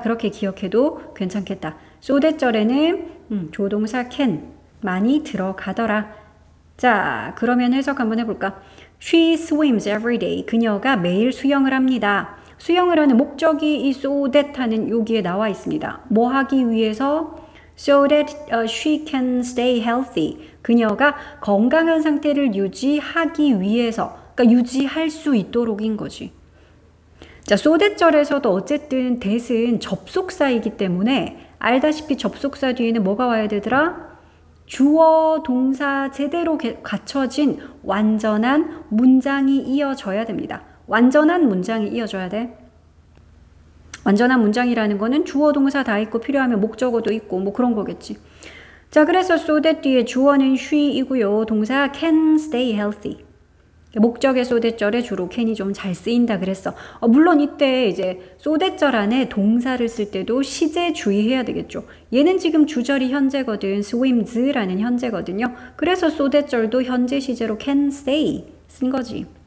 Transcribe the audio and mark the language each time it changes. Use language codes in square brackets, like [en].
[ko] 그렇게 기억해도 괜찮겠다. so that절에는 조동사 can 많이 들어가더라. 자, 그러면 해석 한번 해볼까? [en] She swims every day. [ko] 그녀가 매일 수영을 합니다. 수영을 하는 목적이 이 so that 하는 여기에 나와 있습니다. 뭐 하기 위해서? [en] So that she can stay healthy. [ko] 그녀가 건강한 상태를 유지하기 위해서, 그러니까 유지할 수 있도록인 거지. 자, so that 절에서도 어쨌든 that은 접속사이기 때문에 알다시피 접속사 뒤에는 뭐가 와야 되더라? 주어, 동사 제대로 갖춰진 완전한 문장이 이어져야 됩니다. 완전한 문장이 이어져야 돼. 완전한 문장이라는 거는 주어, 동사 다 있고 필요하면 목적어도 있고 뭐 그런 거겠지. 자, 그래서 so that 뒤에 주어는 she이고요. [en] 동사 can stay healthy. [ko] 목적의 so that 절에 주로 can이 좀 잘 쓰인다 그랬어. 물론 이때 이제 so that 절 안에 동사를 쓸 때도 시제 주의해야 되겠죠. 얘는 지금 주절이 현재거든. swims라는 현재거든요. 그래서 so that 절도 현재 시제로 [en] can stay [ko] 쓴 거지.